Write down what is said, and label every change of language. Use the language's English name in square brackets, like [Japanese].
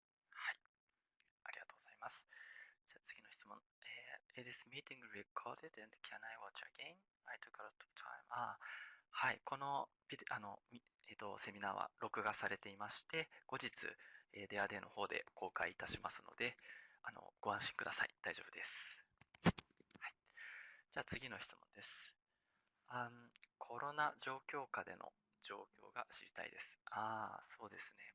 [Japanese] はい、ありがとうございます。じゃあ次の質問。 [English] Is this meeting recorded and can I watch again? I took a lot of time. [Japanese] はい、このビデセミナーは録画されていまして、後日、デアデーの方で公開いたしますので、ご安心ください。大丈夫です。はい、じゃあ次の質問です。コロナ状況下での状況が知りたいです。そうですね。